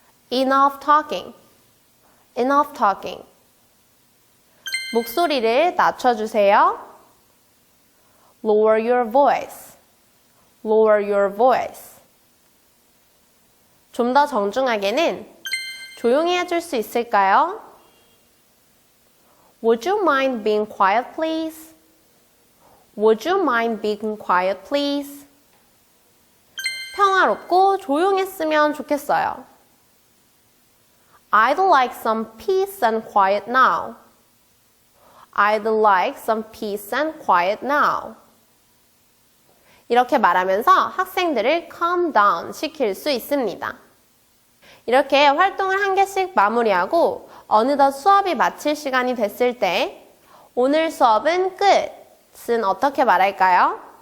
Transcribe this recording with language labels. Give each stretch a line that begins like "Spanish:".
English: Enough talking. Enough talking.
Korean: 목소리를 낮춰주세요.
English: Lower your voice. Lower your voice.
Korean: 좀 더 정중하게는 조용히 해줄 수 있을까요?
English: Would you mind being quiet, please? Would you mind being quiet, please?
Korean: 평화롭고 조용했으면 좋겠어요.
English: I'd like some peace and quiet now. I'd like some peace and quiet now.
Korean: 이렇게 말하면서 학생들을 calm down 시킬 수 있습니다. 이렇게 활동을 한 개씩 마무리하고 어느덧 수업이 마칠 시간이 됐을 때 오늘 수업은 끝은 어떻게 말할까요?